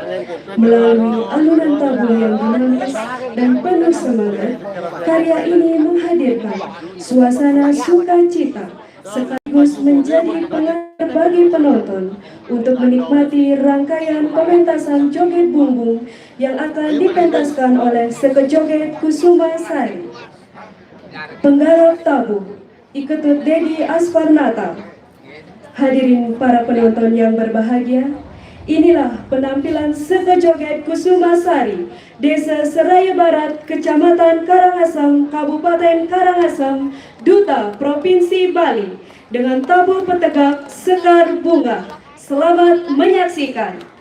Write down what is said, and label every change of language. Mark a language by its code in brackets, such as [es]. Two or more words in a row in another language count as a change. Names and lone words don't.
[id] Melalui alunan tabur yang dinamis dan penuh semangat, karya ini menghadirkan suasana sukacita sekaligus menjadi pengantar bagi penonton untuk menikmati rangkaian pementasan joget bumbung yang akan dipentaskan oleh Sekejoget Kusumasari. Penggarap tabu, Iketut Dedi Asparnata. Hadirin para penonton yang berbahagia, inilah penampilan Sekejoget Kusumasari, Desa Seraya Barat, Kecamatan Karangasem, Kabupaten Karangasem, Duta Provinsi Bali, dengan tabu petegak Sekar Bunga. Selamat menyaksikan.